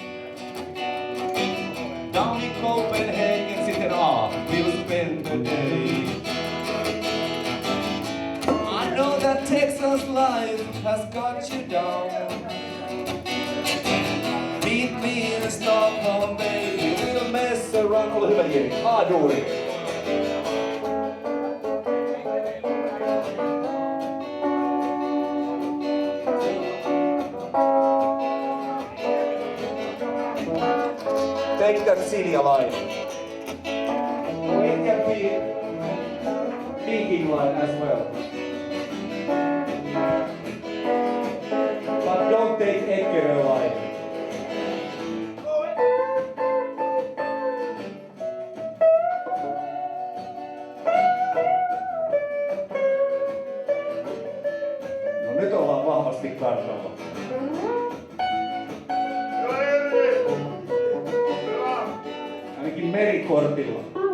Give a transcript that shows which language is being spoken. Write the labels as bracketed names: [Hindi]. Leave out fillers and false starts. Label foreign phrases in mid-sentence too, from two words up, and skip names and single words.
[English] Down in Copenhagen, sitten we'll spend the day. I know that Texas life has got you down. Meet me in Stockholm, baby, we'll mess around. [Finnish] Ole hyvä, Jeri. Duuri. [English] Take that Silja line. It can be Viking line as well. But don't take Eckerö line. [Finnish] No nyt ollaan vahvasti kartalla. Ainakin merikortilla.